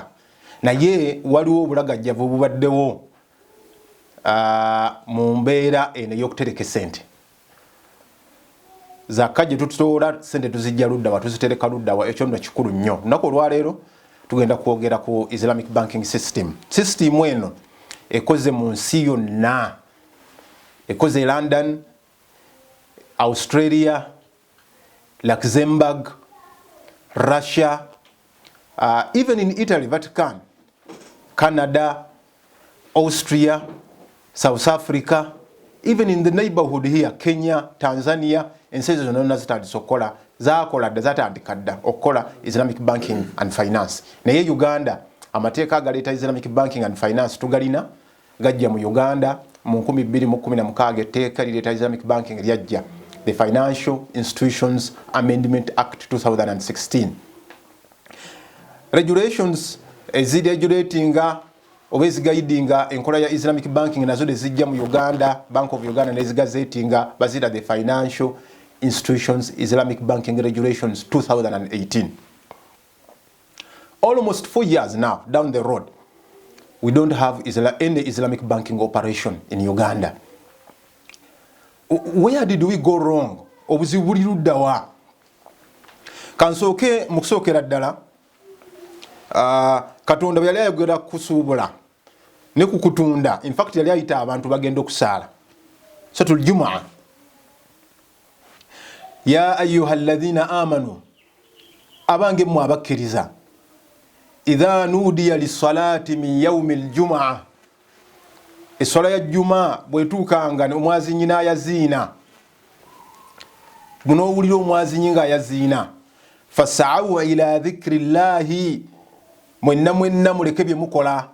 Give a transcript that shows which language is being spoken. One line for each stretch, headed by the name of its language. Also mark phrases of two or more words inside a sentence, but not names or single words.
Ganda: Naye waliwo obulagajjavu obubaddewo mu mbeera eno ey'okutereka sente. Zaka gye tutoola sente tuzijja ludda wa, tuzitereka ludda wa, ekyo nno kikulu nnyo. Lunaku olwaleero tugenda kwogera ku
English: Islamic banking system.
Ganda: System eno ekoze mu nsi yonna, ekoze London, Australia, Luxembourg, Russia,
English: even in Italy, Vatican, Canada, Austria, South Africa, even in the neighborhood here,
Ganda: Kenya, Tanzania, ensi ezo zonna zitandise okukola, zaakola dda, zatandika dda okukola
English: Islamic banking and finance.
Ganda: Naye Uganda amateeka agaleeta
English: Islamic banking and finance
Ganda: tugalina, gajja mu Uganda mu 2016 etteeka lireeta
English: Islamic banking
Ganda: lyajja,
English: the Financial Institutions Amendment Act 2016.
Ganda: Regulations eziregulatinga oba ezigaidinga enkola ya
English: Islamic banking
Ganda: nazo nezijja mu Uganda, Bank of Uganda nezigazetinga bazira the Financial Institutions Islamic Banking Regulations 2018.
English: Almost 4 years now down the road, we don't have any Islamic banking operation in Uganda. Where did we go wrong?
Ganda: Obuzibu buli ludda wa? Kansooke mu kusookera ddala Katonda bwe yali ayogera kusuubula ne kukutunda.
English: In fact
Ganda: yali ayita abantu bagenda okusala
Arabic: صلاة الجمعة. يا أيها الذين آمنوا,
Ganda: abange mu abakkiriza,
Arabic: إذا نودي للصلاة من يوم الجمعة,
Ganda: essola ya jumaa bwetuukanga omwazinyi n'ayaziina, gunoowulira omwazinyi ng'ayaziina,
Arabic: فاسعوا إلى ذكر الله,
Ganda: mwenna muleke bye mukola.